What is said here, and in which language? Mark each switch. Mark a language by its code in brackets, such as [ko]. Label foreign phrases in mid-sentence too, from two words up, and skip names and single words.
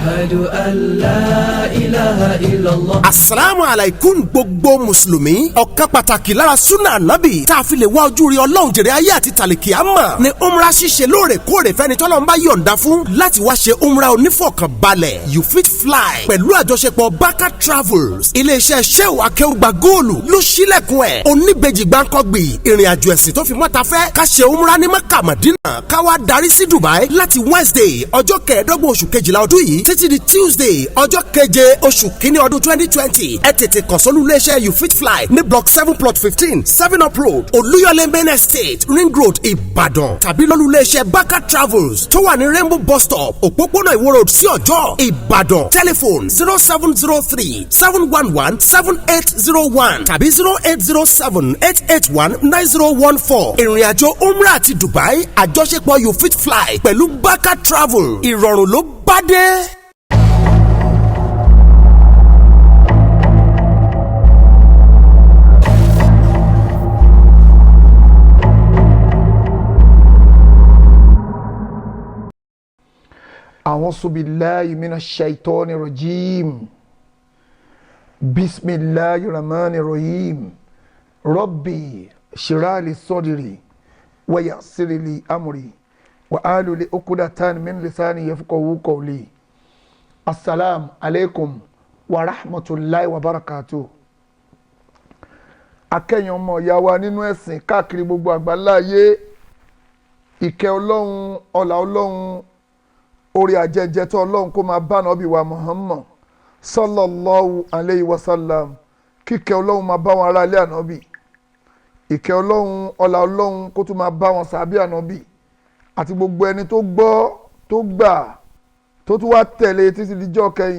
[ar] أشهد أن لا إله إلا الله. السلام عليكم [yo] gbogbo Mùsùlùmí. Ọ̀kan pàtàkì lára súnà ànábì tá a fi lè wá ojú rí Ọlọ́run jèrè ayé àti tàlìkìámà ni umra ṣíṣe lóòrèkóòrè fẹ́ni tọ́lọ́run bá yọ̀ǹda fún láti wá ṣe umra onífọ̀kànbalẹ̀. You fit fly pẹ̀lú àjọṣepọ̀ Baka Travels. Iléeṣẹ́ Shehu Akeugba Góòlù ló ṣílẹ̀kùn ẹ̀. Oníbejì gbáǹkọ́gbì ìrìn àjò ẹ̀sìn tó fi mọ́ta fẹ́ ká ṣe umra ní Mẹ́kà Mádínà ká wá darí sí Dubai láti Wednesday ọjọ́ 15 oṣù kejìlá ọdún yìí títí di Tuesday ọjọ́ 7 oṣù kínní ọdún 2020. Ẹ tètè kàn sólú iléeṣẹ́ You Fit Fly ní block 7 plot 15 7 up road Olúyọ̀lé main estate Ring Road Ìbàdàn tàbí lólú iléeṣẹ́ Baka Travels tó wà ní Rainbow bus stop òpópónà Ìwó Road sí Ọ̀jọ́ Ìbàdàn telephone 0703 711 7801 tàbí 0807 881 9014. Ìrìn àjò umrah àti Dubai àjọṣepọ̀ You Fit Fly pẹ̀lú Baka Travel ìrọ̀rùn ló bá dé. [ar] أعوذ بالله من الشيطان الرجيم بسم الله الرحمن الرحيم ربي اشرح لي صدري ويسر لي أمري واحلل عقدة من لساني يفقهوا قولي السلام عليكم ورحمة الله وبركاته. [yo] akẹ́yìn ọmọ ìyá wa nínú ẹ̀sìn káàkiri gbogbo àgbáláyé ìkẹ́ Ọlọ́run ọlá Ọlọ́run orí ajẹjẹ tó Ọlọ́run kó máa bá Nábì wa Muhammad [ar] صلى الله عليه وسلم. [yo] kíkẹ́ Ọlọ́run máa bá wọn ará ilé Ànábì, ìkẹ́ Ọlọ́run ọlá Ọlọ́run kó tún máa bá wọn sàábí Ànábì àti gbogbo ẹni tó gbọ́ tó gbà tó tún wá tẹ̀lé títí díjọ́ kẹyìn.